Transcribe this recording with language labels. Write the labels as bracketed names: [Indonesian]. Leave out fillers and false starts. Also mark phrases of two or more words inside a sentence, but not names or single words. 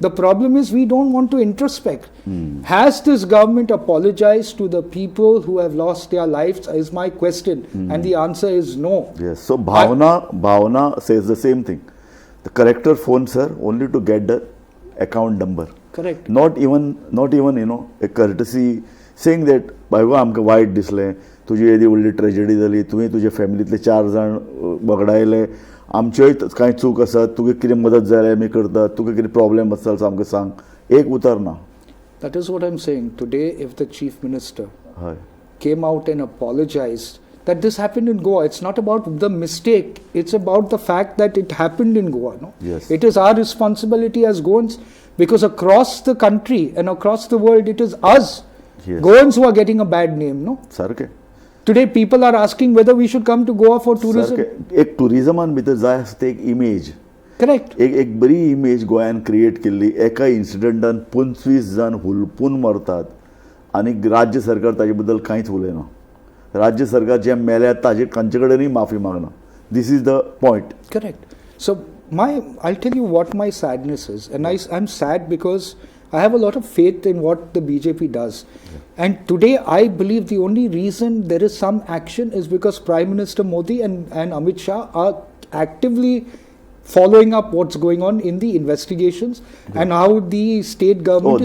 [English] The problem is we don't want to introspect. Has this government apologized to the people who have lost their lives is my question. And the answer is no. Yes. So Bhavna says the same thing. The corrector phones her only to get the account number. Correct. Not even a courtesy saying that [Konkani] बायगो आमकां वायट दिसलें तुजी येदी व्हडली ट्रेजेडी जाली तुवें तुजे फॅमिलींतले 4 जाण वगडायले आमच्योय कांय चूक आसा तुगे कितें मदत जाय आमी करतात तुका कितें प्रॉब्लेम आसा जाल्यार आमकां सांग एक उतर ना. [English] That is what I'm saying. Today, if the chief minister [Konkani] हय [English] came out and apologized that this happened in Goa, it's not about the mistake, it's about the fact that it happened in Goa. No? Yes. It is our responsibility as Goans, because across the country and across the world, it is us, Yes. Goans, who are getting a bad name. No? [Konkani] सारकें [English] Today, people are asking whether we should come to Goa for tourism. [Konkani] सारकें एक टुरिजमान भितर जाय आसता एक इमेज [English] Correct. [Konkani] एक बरी इमेज गोंयान क्रिएट केल्ली एका इन्सिडंटान 25 जाण हुलपून मरतात आनी राज्य सरकार ताजे बद्दल कांयच उलयना. राज्य सरकार जे मेल्यात ताजे तांचे कडेनय माफी मागना. [English] This is the point. Correct. So I'll tell you what my sadness is, and I'm sad because I have a lot of faith in what the BJP does. And today I believe the only reason there is some action is because Prime Minister Modi and Amit Shah are actively following up what's going on in the investigations and how the state government